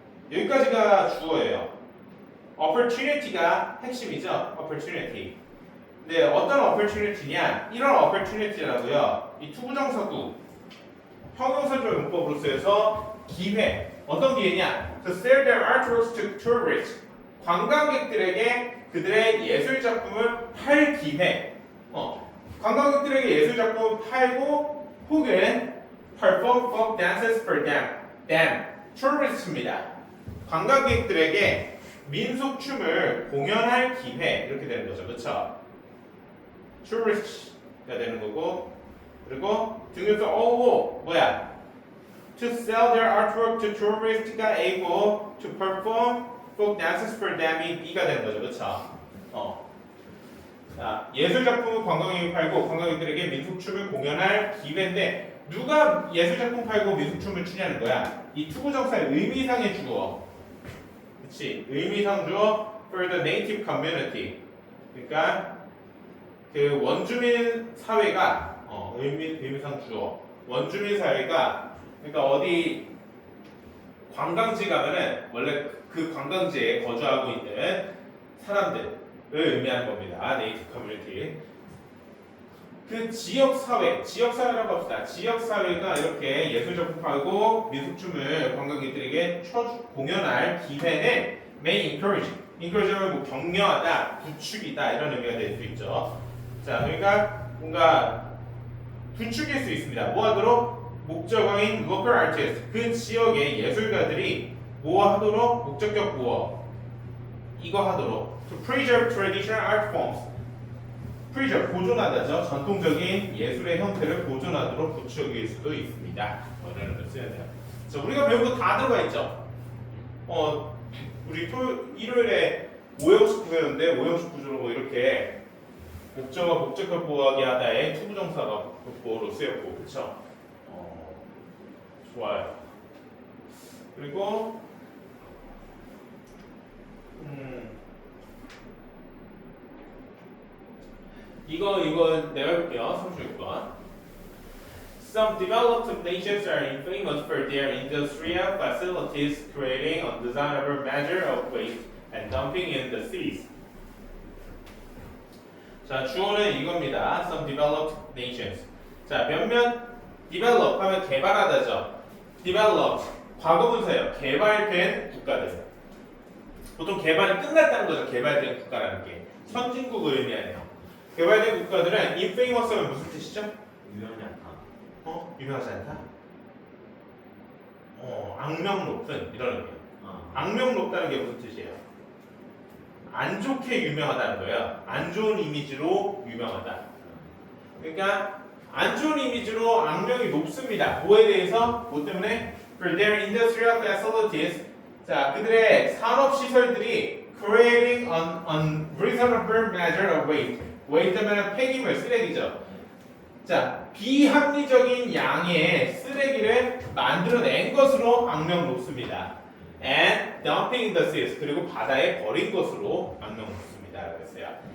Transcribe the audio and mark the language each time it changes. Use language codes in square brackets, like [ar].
[ko] 여기까지가 주어예요. opportunity가 핵심이죠. opportunity. 네, 어떤 opportunity냐? 이런 opportunity라고요. 이 투부정사구 형용사절 문법으로 쓰여서 기회. 어떤 기회냐? [en] To sell their artworks to tourists. [ko] 관광객들에게 그들의 예술 작품을 팔 기회. 관광객들에게 예술 작품을 팔고 혹은 perform folk dances for them. tourist입니다. 관광객들에게 민속 춤을 공연할 기회 이렇게 되는 거죠, 그렇죠? tourist가 되는 거고 그리고 등에서 뭐야? [en] To sell their artwork to tourist가 able to perform folk dances for them이 B가 되는 거죠, 그렇죠? [ko] 자, 예술 작품을 관광객이 팔고 관광객들에게 민속 춤을 공연할 기회인데 누가 예술 작품 팔고 민속 춤을 추냐는 거야. 이 투부정사의 의미상의 주어, 그렇지? [en] 의미상 주어 for the native community. [ko] 그러니까 그 원주민 사회가 의미상 주어 원주민 사회가 그러니까 어디 관광지 가면은 원래 그 관광지에 거주하고 있는 사람들을 의미하는 겁니다. 네이티브 커뮤니티. 그 지역 사회라고 합시다. 지역 사회가 이렇게 예술 작품 팔고 민속춤을 관광객들에게 공연할 기회는 may encourage 는 뭐 격려하다, 부추기다 이런 의미가 될 수 있죠. 자, 그러니까 뭔가 부추길 수 있습니다. 뭐 하도록? 목적어인 local artist, 그 지역의 예술가들이 뭐 하도록? [en] 목적격 보어 이거 하도록 to preserve traditional art forms. [ko] preserve, 보존하다죠. 전통적인 예술의 형태를 보존하도록 부추길 수도 있습니다. 이런 걸 써야 돼요. 자, 우리가 배운 거 다 들어가 있죠. 우리 일요일에 오형식 배웠는데 오형식 구조로 뭐 이렇게 목적어 목적격 보호하기 하다에 투부정사가 보호로 쓰였고, 그렇죠? 좋아요. 그리고 이거 내가 해볼게요. 36번. [en] Some developed nations are famous for their industrial facilities creating undesirable measure of waste and dumping in the seas. [ko] 자, 주어는 이겁니다. [en] Some developed nations. [ko] 자, 몇몇 develop 하면 개발하다죠. developed 과거분사예요. 개발된 국가들. 보통 개발이 끝났다는 거죠. 개발된 국가라는 게 선진국을 의미하네요. 개발된 국가들은 infamous는 무슨 뜻이죠? 유연이 않다. 유명하지 않다? 악명 높은 이런 의미예요. 악명 높다는 게 무슨 뜻이에요? 안 좋게 유명하다는 거예요. 안 좋은 이미지로 유명하다. 그러니까 안 좋은 이미지로 악명이 높습니다. 뭐에 대해서? 뭐 때문에? [en] For their industrial facilities. 자, 그들의 산업 시설들이 creating an unreasonable measure of waste. [ko] waste면 폐기물, 쓰레기죠. 자, 비합리적인 양의 쓰레기를 만들어낸 것으로 악명 높습니다. [en] And dumping in the seas. [ko] 그리고 바다에 버린 것으로 악명 높습니다. 그랬어요.